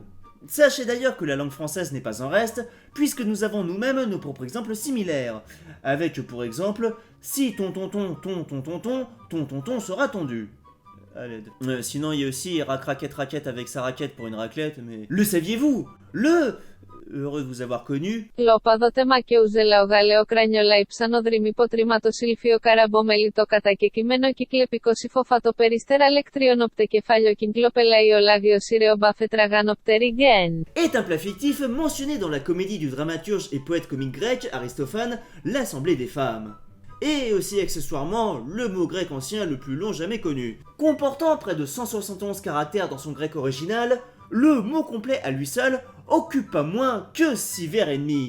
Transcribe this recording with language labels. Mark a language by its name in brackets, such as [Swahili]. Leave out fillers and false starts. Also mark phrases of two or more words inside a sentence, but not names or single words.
[French] Sachez d'ailleurs que la langue française n'est pas en reste, puisque nous avons nous-mêmes nos propres exemples similaires, avec pour exemple si ton tonton sera tondu. à l'aide. Sinon, il y a aussi raquette avec sa raquette pour une raclette, mais... Le saviez-vous? Heureux de vous avoir connu. [Greek] Λόπαδο μακεουζελαο γαλεοκρανιολα υψανοδρυμι ποτρήματο σιλφίο καραμπομελιτό κατακεκειμένο κυκλεπικό συφοφάτο περιστέρα λεκτριονοπτε κεφάλιο κυγκλοπελαϊο λάγιο σύρεο μπαφετραγανοπτερι γεν. [French] Est un plat fictif mentionné dans la comédie du dramaturge et poète comique grec Aristophane, l'Assemblée des femmes. Et aussi accessoirement le mot grec ancien le plus long jamais connu. Comportant près de 171 caractères dans son grec original, le mot complet à lui seul occupe pas moins que 6 vers et demi.